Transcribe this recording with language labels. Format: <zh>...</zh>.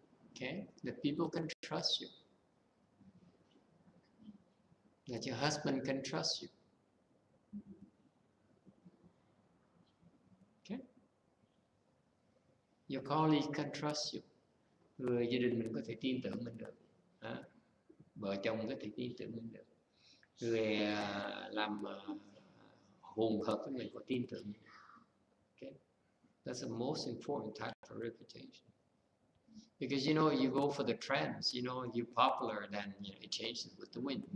<en>Okay, that people can trust you, that your husband can trust you. Okay, your colleague can trust you.</en> <vi>Người gia đình mình có thể tin tưởng mình được, vợ chồng có thể tin tưởng mình được, người làm hùng hợp với mình có tin tưởng mình.</vi> <en>Okay, that's the most important type of reputation. Because you know, you go for the trends, you know, you're popular, then you know, it changes with the wind.</en>